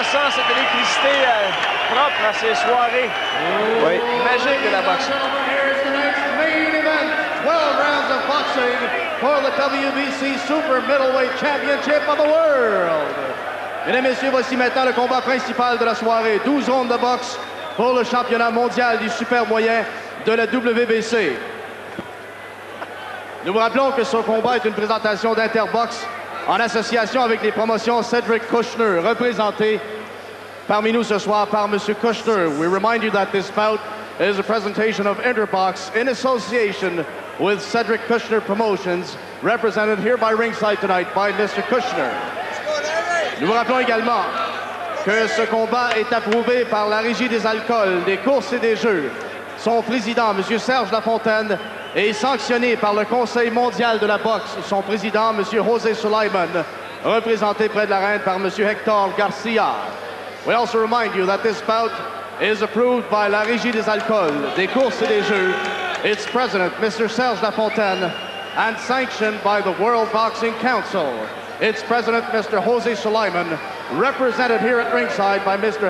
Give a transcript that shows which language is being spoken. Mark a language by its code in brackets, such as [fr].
[fr] Cette électricité propre à ces soirées magiques de la boxe. [en] Here's tonight's main event, 12 rounds of boxing for the WBC Super Middleweight Championship of the World. [fr] Mesdames et messieurs, voici maintenant le combat principal de la soirée. 12 rondes de boxe pour le championnat mondial du super moyen de la WBC. Nous vous rappelons que ce combat est une présentation d'Interbox en association avec les promotions Cedric Kushner, représenté parmi nous ce soir par M. Kushner. [en] We remind you that this bout is a presentation of Interbox in association with Cedric Kushner Promotions, represented here by ringside tonight by Mr. Kushner. [fr] Nous vous rappelons également que ce combat est approuvé par la Régie des alcools, des courses et des jeux. Son président, M. Serge Lafontaine, est sanctionné par le Conseil mondial de la boxe. Son président, M. José Sulaiman, représenté près de l'arène par M. Hector Garcia. [en] We also remind you that this bout is approved by la Régie des alcools, des courses et des jeux, its president, Mr. Serge Lafontaine, and sanctioned by the World Boxing Council. Its president, Mr. José Sulaiman, represented here at ringside by Mr.